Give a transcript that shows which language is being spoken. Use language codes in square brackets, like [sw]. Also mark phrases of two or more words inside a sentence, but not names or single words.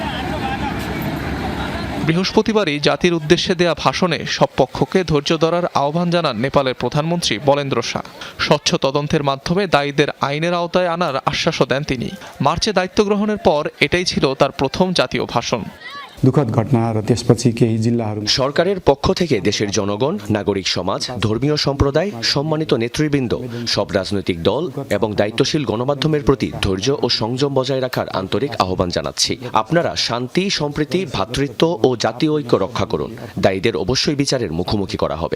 [bn] বৃহস্পতিবারই জাতির উদ্দেশ্যে দেয়া ভাষণে সব পক্ষকে ধৈর্য ধরার আহ্বান জানান নেপালের প্রধানমন্ত্রী বলেন্দ্র শাহ। স্বচ্ছ তদন্তের মাধ্যমে দায়ীদের আইনের আওতায় আনার আশ্বাসও দেন তিনি। মার্চে দায়িত্ব গ্রহণের পর এটাই ছিল তার প্রথম জাতীয় ভাষণ। [ne] दुःखद घटना र त्यसपछि केही जिल्लाहरू [bn] সরকারের পক্ষ থেকে দেশের জনগণ, নাগরিক সমাজ, ধর্মীয় সম্প্রদায়, সম্মানিত নেতৃবৃন্দ, সব রাজনৈতিক দল এবং দায়িত্বশীল গণমাধ্যমের প্রতি ধৈর্য ও সংযম বজায় রাখার আন্তরিক আহ্বান জানাচ্ছি। আপনারা শান্তি, সম্প্রীতি, ভ্রাতৃত্ব ও জাতীয় ঐক্য রক্ষা করুন। দায়ীদের অবশ্যই বিচারের মুখোমুখি করা হবে।